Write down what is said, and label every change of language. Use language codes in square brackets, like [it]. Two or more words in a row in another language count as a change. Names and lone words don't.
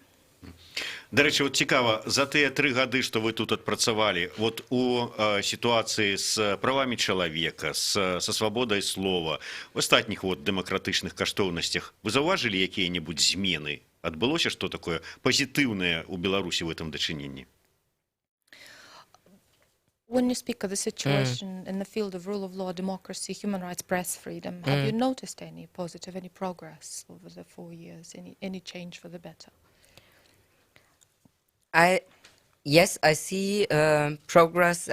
[be] Дарэчы, вот цікава, за тыя 3 гады, што вы тут адпрацавалі, вот у сітуацыі з правамі чалавека, са свабодай слова, у астатніх вот дэмакратычных каштоўнасцях, вы заўважылі якія-небудзь змены? Адбылося што такое пазітыўнае ў Беларусі [ru] в этом [be] дачыненні? [en] When you speak of the situation in the field of rule of law, democracy, human rights, press freedom, have you noticed any positive, any progress over the 4 years, any change for the better? Yes, I see progress.